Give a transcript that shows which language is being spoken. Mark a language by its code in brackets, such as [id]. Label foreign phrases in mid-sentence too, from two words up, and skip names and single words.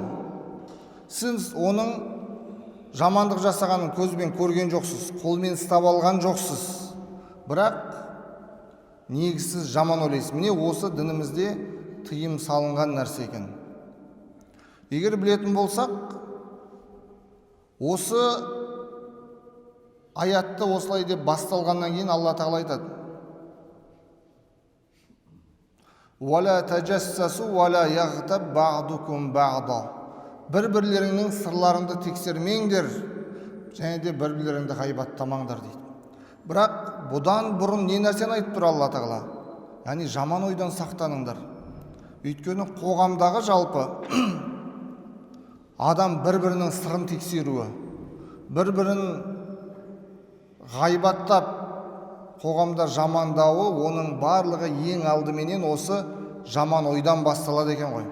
[kk] Сіз оның жамандық жасағанын көзбен көрген жоқсыз, қолмен ұстап алған жоқсыз, бірақ негізсіз жаман ойлайсыз. Міне осы дінімізде тыйым салынған нәрсе екен. Егер білетін болсақ, осы аятты осылай деп басталғаннан кейін Алла тағала айтады: [ar] «ولا تجسسوا ولا يغتب بعضكم بعضا». [kk] Бір-бірлеріңнің сырларыңды тексермеңдер, және де бір-бірлеріңді ғайбаттамаңдар дейді. Бірақ бұдан бұрын не нәрсені айтып тұр Алла тағала? Яғни жаман ойдан сақтаныңдар. Өйткені қоғамдағы жалпы адам бір-бірінің сырын тексеруі, бір-бірін ғайбаттап қоғамда жамандауы, оның барлығы ең алдыменен осы жаман ойдан басталады екен ғой.